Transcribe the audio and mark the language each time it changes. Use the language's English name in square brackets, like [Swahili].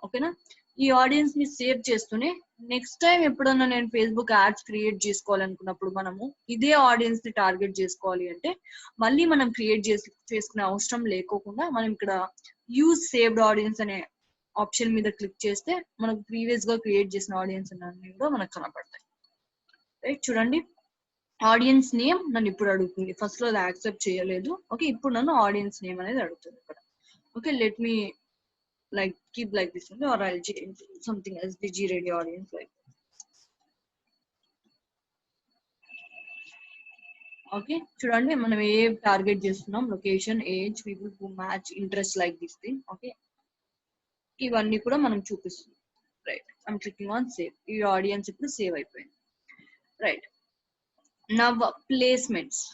[Telugu] ఓకేనా, ఈ ఆడియన్స్ ని సేవ్ చేస్తూనే నెక్స్ట్ టైం ఎప్పుడన్నా నేను ఫేస్బుక్ యాడ్స్ క్రియేట్ చేసుకోవాలనుకున్నప్పుడు మనము ఇదే ఆడియన్స్ ని టార్గెట్ చేసుకోవాలి అంటే మళ్ళీ మనం క్రియేట్ చేసుకునే అవసరం లేకోకుండా మనం ఇక్కడ యూజ్ సేవ్డ్ ఆడియన్స్ అనే ఆప్షన్ మీద క్లిక్ చేస్తే మనకు ప్రీవియస్ గా క్రియేట్ చేసిన ఆడియన్స్ అన్ని కూడా మనకు కనపడతాయి. రైట్, చూడండి ఆడియన్స్ నేమ్ నన్ను ఇప్పుడు అడుగుతుంది, ఫస్ట్ లో అది యాక్సెప్ట్ చేయలేదు. ఓకే, ఇప్పుడు నన్ను ఆడియన్స్ నేమ్ అనేది అడుగుతుంది ఇక్కడ. [English] Okay, let me like keep like this only, or I'll change something as the G radio audience like. [Telugu] Okay, చూడండి మనం ఏ టార్గెట్ చేస్తున్నాం, location, age, [English] People who match interest like this thing. [Telugu] Okay, ఇవన్నీ కూడా మనం చూపిస్తుంది. Right, [English] I'm clicking on save. [Telugu] ఈ audience ఇప్పుడు save అయిపోయింది. Right, now placements.